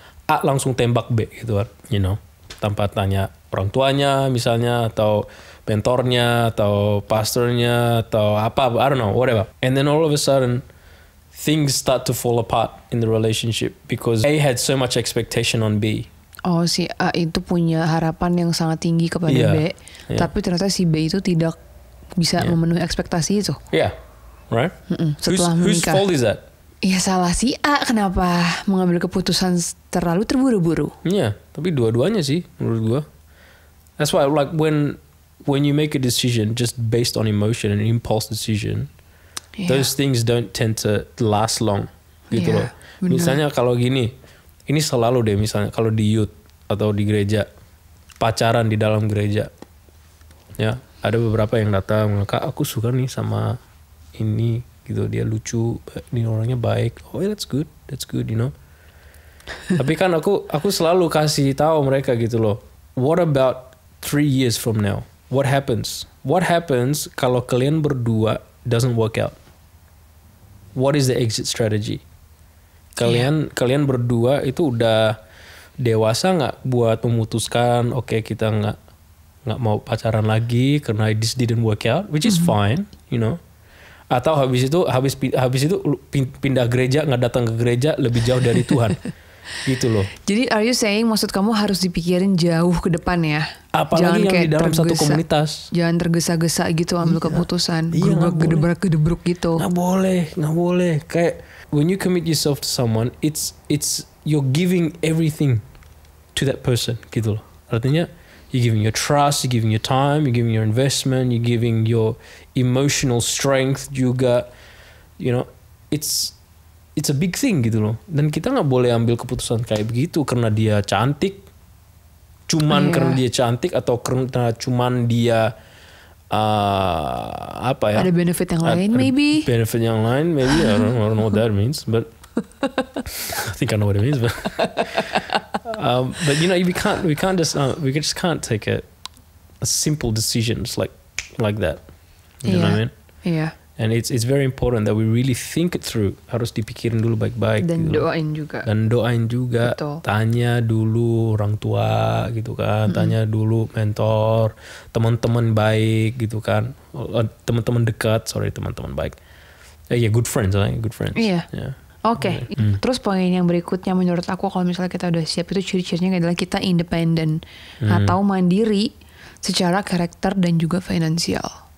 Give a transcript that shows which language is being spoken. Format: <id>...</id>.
<id>A langsung tembak B gitu kan,</id> <en>you know,</en> <id>tanpa tanya orang tuanya misalnya, atau mentornya, atau pastornya, atau apa,</id> <en>I don't know, whatever. And then all of a sudden things start to fall apart in the relationship because A had so much expectation on B.</en> <id>Oh, si A itu punya harapan yang sangat tinggi kepada B, tapi ternyata si B itu tidak bisa memenuhi ekspektasi itu.</id> <en>Yeah, right.</en> <id>Setelah menikah.</id> <en>Whose fault is that?</en> <id>Ya salah si A, kenapa mengambil keputusan terlalu terburu-buru. Iya, tapi dua-duanya sih menurut gua.</id> <en>That's why like when you make a decision just based on emotion and impulse decision, those things don't tend to last long</en> <id>gitu loh. Bener. Misalnya kalau gini, ini selalu deh misalnya kalau di youth atau di gereja, pacaran di dalam gereja. Ya, ada beberapa yang datang, "Kak, aku suka nih sama ini." Gitu, dia lucu, ini orangnya baik.</id> <en>Oh, that's good, you know.</en> <id>Tapi kan aku selalu kasih tahu mereka gitu loh.</id> <en>What about 3 years from now? What happens? What happens</en> <id>kalau kalian berdua</id> <en>doesn't work out? What is the exit strategy?</en> <id>Kalian berdua itu udah dewasa nggak buat memutuskan? Oke, kita nggak mau pacaran lagi karena</id> <en>this didn't work out, which is fine, you know.</en> <id>Atau habis itu pindah gereja, nggak datang ke gereja, lebih jauh dari Tuhan. Gitu loh. Jadi</id> <en>are you saying</en> <id>maksud kamu harus dipikirin jauh ke depan ya? Apalagi jangan yang kayak di dalam satu komunitas. Jangan tergesa-gesa gitu ambil keputusan. Gedebrak-gedebrak gitu. Nggak boleh.</id> <en>Kayak when you commit yourself to someone, it's you're giving everything to that person</en> <id>gitu loh.</id> <en>Artinya you're giving your trust, you're giving your time, you're giving your investment, you're giving your emotional strength juga. You know, it's a big thing</en> <id>gitu loh. Dan kita nggak boleh ambil keputusan kayak begitu karena dia cantik, karena dia cantik atau karena cuman dia apa ya? Ada benefit yang lain, maybe. Benefit yang lain, maybe.</id> <en>I don't know what that means, but I think I know what it means. But you know, we just can't take a simple decisions like that. You know what I mean?</en> <id>Iya.</id> <en>And it's very important that we really think it through.</en> <id>Harus dipikirin dulu baik-baik. Dan gitu. doain juga. Betul. Tanya dulu orang tua gitu kan. Tanya dulu mentor, teman-teman baik gitu kan. Teman-teman dekat, teman-teman baik.</id> <en>Good friends, good friends.</en> <id>Iya.</id> <en>Yeah.</en> <id>Oke. Terus poin yang berikutnya menurut aku kalau misalnya kita udah siap itu ciri-cirinya adalah kita independen atau mandiri secara karakter dan juga finansial.</id>